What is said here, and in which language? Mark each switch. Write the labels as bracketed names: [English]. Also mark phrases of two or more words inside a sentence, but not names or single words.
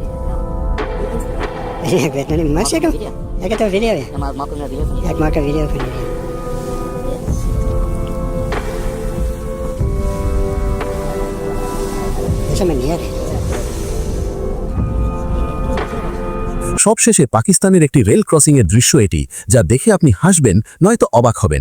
[Dutch] Ik weet nog niet, maar zeker. Ik heb een video. Ja, ik maak een video van jullie. Dat is een meneer. [Bangla] সবশেষে পাকিস্তানের একটি রেল ক্রসিং এর দৃশ্য এটি, যা দেখে আপনি হাসবেন নয়তো অবাক হবেন।